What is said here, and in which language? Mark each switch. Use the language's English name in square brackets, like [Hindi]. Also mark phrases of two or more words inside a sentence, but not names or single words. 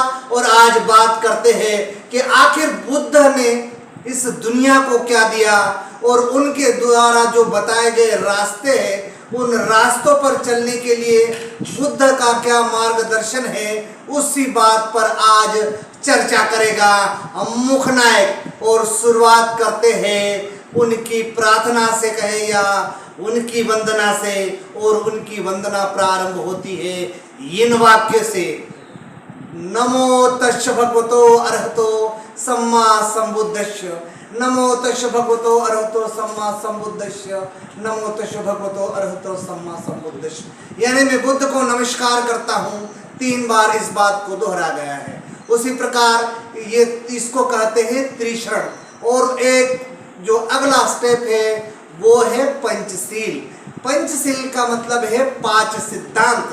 [Hindi] और आज बात करते हैं कि आखिर बुद्ध ने इस दुनिया को क्या दिया, और उनके द्वारा जो बताए गए रास्ते हैं उन रास्तों पर चलने के लिए बुद्ध का क्या मार्गदर्शन है, उसी बात पर आज चर्चा करेगा मुख नायक। और शुरुआत करते हैं उनकी प्रार्थना से कहे या उनकी वंदना से, और उनकी वंदना प्रारंभ होती है इन वाक्य से। [Pali] नमो तस् भगवतो अरहतो सम्मा संबुद्धस्य, नमो तस् भगवतो अरहतो सम्मा संबुद्धस्य, नमो तस् भगवतो अरहतो सम्मा संबुद्धस्य। [Hindi] यानी मैं बुद्ध को नमस्कार करता हूँ, 3 बार इस बात को दोहरा गया है। उसी प्रकार ये इसको कहते हैं त्रिशरण। और एक जो अगला स्टेप है वो है पंचशील। पंचशील का मतलब है 5 सिद्धांत।